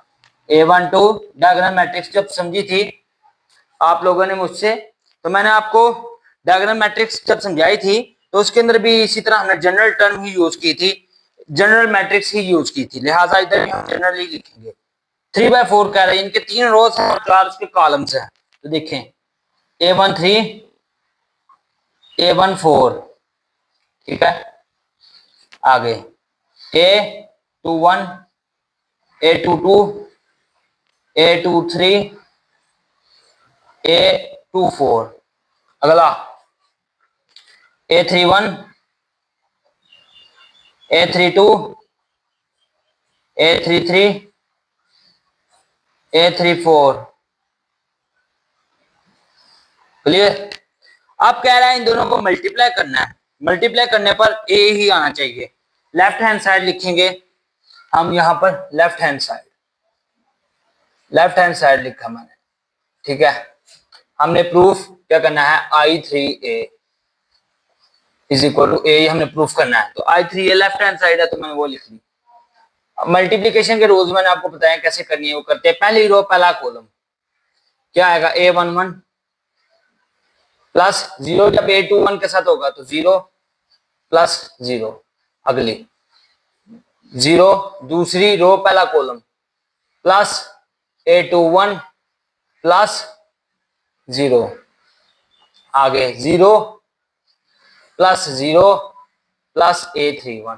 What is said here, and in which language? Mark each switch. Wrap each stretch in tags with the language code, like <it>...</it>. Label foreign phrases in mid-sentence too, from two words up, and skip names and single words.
<hi>A12</hi> <en>diagonal matrix</en> <hi>जब समझी थी आप लोगों ने मुझसे, तो मैंने आपको</hi> <en>diagonal matrix</en> <hi>जब समझाई थी तो उसके अंदर भी इसी तरह हमने</hi> <en>general term</en> <hi>ही यूज की थी,</hi> <en>general matrix</en> <hi>ही यूज की थी। लिहाजा इधर भी हम जनरल ही लिखेंगे। 3/4 कह रहे हैं, इनके 3 रोज और 4 उसके कॉलम्स हैं। तो देखें A13 A14, ठीक है। आगे A21 A22 A23 A24, अगला A31 A32 A33 A34, क्लियर। अब कह रहा है इन दोनों को मल्टीप्लाई करना है, मल्टीप्लाई करने पर ए ही आना चाहिए।</hi> <en>left hand side</en> <hi>लिखेंगे हम यहाँ पर</hi> <en>left hand side</en> <hi>लिखा मैंने, ठीक है। हमने प्रूफ क्या करना है, I3A</hi> <en>is equal to</en> <hi>ए, हमने प्रूफ करना है। तो I3A</hi> <en>left hand side</en> <hi>है तो मैंने वो लिख ली। मल्टीप्लीकेशन के रूल्स मैंने आपको बताया कैसे करनी है, वो करते हैं। पहली रो पहला कॉलम क्या आएगा, A11 प्लस 0, जब A21 के साथ होगा तो 0 प्लस 0, अगली 0, दूसरी रो पहला कॉलम प्लस A21 प्लस 0, आगे 0 प्लस 0 प्लस A31।</hi>